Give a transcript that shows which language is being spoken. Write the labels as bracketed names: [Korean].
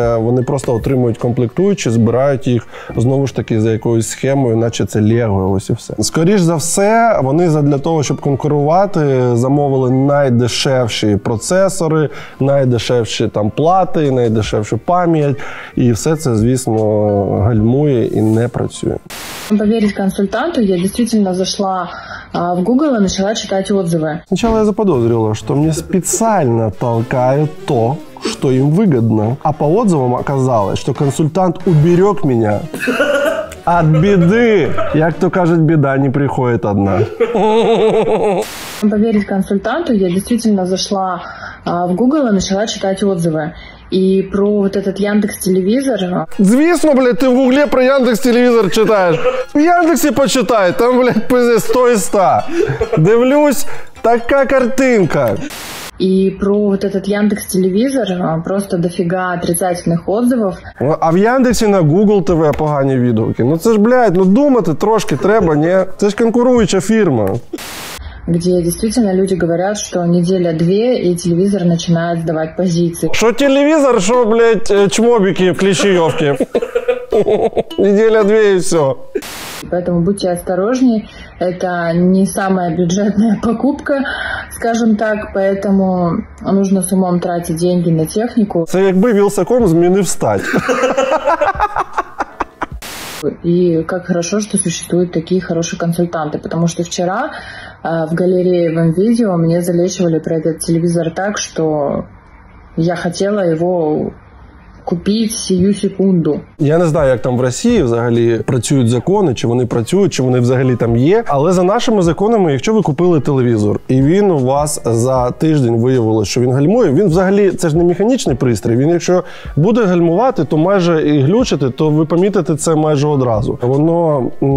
[Ukrainian] Вони просто отримують комплектуючі, збирають їх знову ж таки за якоюсь схемою, наче це Лего, ось і все. Скоріш за все, вони для того, щоб конкурувати, замовили найдешевші процесори, найдешевші там плати, найдешевшу пам'ять. І все це, звісно, гальмує і не працює. [Russian] Поверить консультанту, я действительно зашла в Google и начала читать отзывы. Сначала я заподозрила, что мне специально толкают то, что им выгодно. А по отзывам оказалось, что консультант уберег меня от беды. [Ukrainian] Як то кажуть, [Russian] беда не приходит одна. Поверить консультанту, я действительно зашла в Google и начала читать отзывы. И про вот этот Яндекс.Телевизор. [Ukrainian] Звісно, блядь, ти в Гуглі про Яндекс.Телевізор читаєш. В Яндексі почитай, там, блядь, 100 із 100. Дивлюсь, така картинка. [Russian] И про вот этот Яндекс.Телевизор просто дофига отрицательных отзывов. [Ukrainian] А в Яндексі на Google ТВ погані відгуки. Це ж, блядь, думати трошки треба, ні? Це ж конкуруюча фірма. [Russian] Где действительно люди говорят, что неделя-две, и телевизор начинает сдавать позиции. Что телевизор, что, блядь, чмобики в Клещеевке. Неделя-две и все. Поэтому будьте осторожнее. Это не самая бюджетная покупка, скажем так, поэтому нужно с умом тратить деньги на технику. [Ukrainian] Це якби Вілсаком змінив стать. [Russian] И как хорошо, что существуют такие хорошие консультанты, потому что вчера в галерее в М-видео мне залечивали про этот телевизор так, что я хотела его [Ukrainian] купити сію секунду. Я не знаю, як там в Росії взагалі працюють закони, чи вони працюють, чи вони взагалі там є. Але за нашими законами, якщо ви купили телевізор, і він у вас за тиждень виявилось, що він гальмує, він взагалі, це ж не механічний пристрій, він якщо буде гальмувати, то майже і глючити, то ви помітите це майже одразу. Воно...